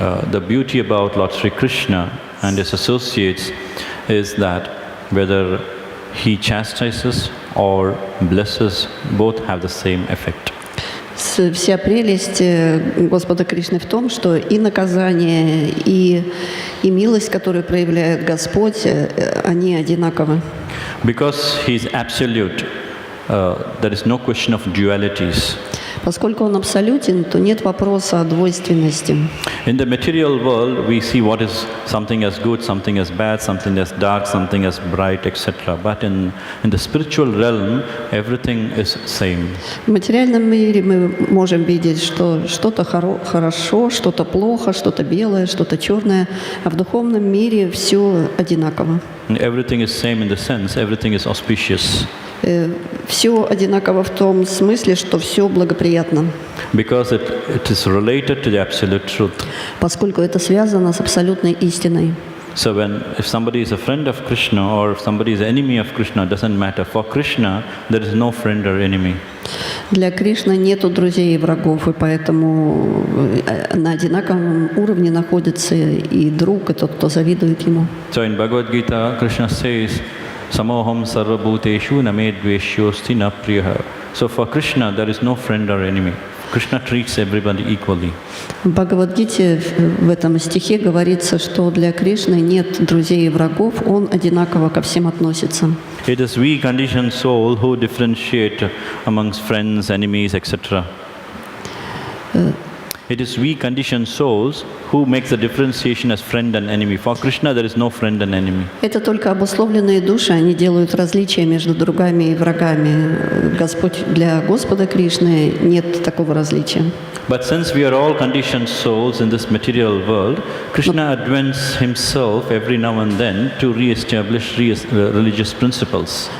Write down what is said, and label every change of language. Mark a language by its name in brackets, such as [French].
[English] The beauty about Lord Sri Krishna and his associates is that whether he chastises or blesses, both have the same effect. [Russian] Вся прелесть Господа Кришны в том, что и наказание, и милость, которую проявляет Господь, они одинаковы. [English] Because he is absolute, there is no question of dualities. [Russian] Поскольку он абсолютен, то нет вопроса о двойственности. [English] In the material world, we see what is something as good, something as bad, something as dark, something as bright, etc. But in the spiritual realm, everything is same. [Russian] В материальном мире мы можем видеть, что что-то хорошо, что-то плохо, что-то белое, что-то черное, а в духовном мире все одинаково. [English] Everything is same in the sense, everything is auspicious. [Russian] Все одинаково в том смысле, что все благоприятно. [English] Because it is related to the absolute truth. [Russian] Поскольку это связано с абсолютной истиной. [English] So if somebody is a friend of Krishna or if somebody is an enemy of Krishna, doesn't matter. For Krishna, there is no friend or enemy. [Russian] Для Кришны нету друзей и врагов, и поэтому на одинаковом уровне находится и друг, и тот, кто завидует ему. [English] So in Bhagavad Gita, Krishna says, [Sanskrit] Samoham sarva bhuteshu name dveshyosti na priyaha. [English] So for Krishna, there is no friend or enemy. Krishna treats everybody equally. [Russian] В Бхагавад-гите в этом стихе говорится, что для Кришны нет друзей и врагов, он одинаково ко всем относится. [English] It is we conditioned soul who differentiate amongst friends, enemies, etc. It is we conditioned souls who makes the differentiation as friend and enemy. For Krishna, there is no friend and enemy. [Russian] Это только обусловленные души, они делают различия между другами и врагами. Для Господа Кришны нет такого различия. [English] But since we are all conditioned souls in this material world, Krishna advents himself every now and then to re-establish religious principles.